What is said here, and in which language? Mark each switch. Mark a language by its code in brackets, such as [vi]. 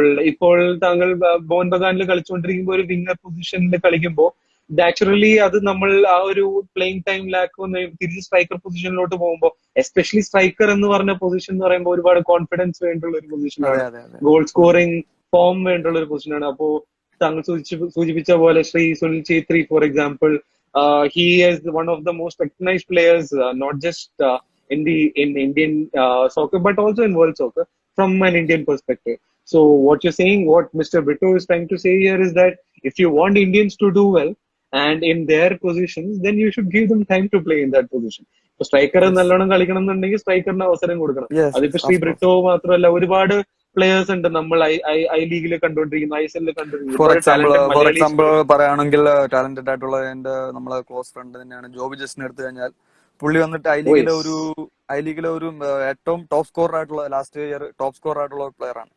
[ml] ഇപ്പോൾ താങ്കൾ മോഹൻ ബഗാനിൽ കളിച്ചുകൊണ്ടിരിക്കുമ്പോൾ ഒരു വിങ്ങർ പൊസിഷനിൽ കളിക്കുമ്പോൾ നാച്ചുറലി അത് നമ്മൾ ആ ഒരു പ്ലേയിങ് ടൈം ലാക്ക് തിരിച്ച് സ്ട്രൈക്കർ പൊസിഷനിലോട്ട് പോകുമ്പോൾ, എസ്പെഷ്യലി സ്ട്രൈക്കർ എന്ന് പറഞ്ഞ പൊസിഷൻ എന്ന് പറയുമ്പോൾ ഒരുപാട് കോൺഫിഡൻസ് വേണ്ടുള്ള ഒരു പൊസിഷനാണ്, ഗോൾ സ്കോറിംഗ് ഫോം വേണ്ടുള്ള ഒരു പൊസിഷനാണ്. അപ്പോ താങ്കൾ സൂചിപ്പിച്ച പോലെ Shri Sunil Chhetri for example, [en] he is one of the most recognized players, not just in Indian soccer but also in world soccer from an Indian perspective. So what you're saying, what Mr. Britto is trying to say here is that if you want Indians to do well and in their positions, then you should give them time to play in that position. [ml] So striker നല്ലോണം കളിക്കണം എന്നുണ്ടെങ്കിൽ സ്ട്രൈക്കറിന് അവസരം കൊടുക്കണം. അതിപ്പോ ശ്രീ ബ്രിട്ടോ മാത്രമല്ല, ഒരുപാട് players ഉണ്ട് നമ്മൾ ഐ ലീഗിൽ കണ്ടുകൊണ്ടിരിക്കുന്നു, ISL കണ്ടുകൊണ്ടിരിക്കുന്നു. ഫോർ എക്സാമ്പിൾ പറയുകയാണെങ്കിൽ ടാലന്റഡ് ആയിട്ടുള്ള എന്റെ നമ്മളെ ക്ലോസ് ഫ്രണ്ട് തന്നെയാണ് ജോബി ജസ്റ്റിനെ എടുത്തു കഴിഞ്ഞാൽ, പുള്ളി വന്നിട്ട് ഐ ലീഗിലെ ഒരു ഏറ്റവും ടോപ്പ് സ്കോറർ ആയിട്ടുള്ള, ലാസ്റ്റ് ഇയർ ടോപ്പ് സ്കോറർ ആയിട്ടുള്ള പ്ലെയർ ആണ്.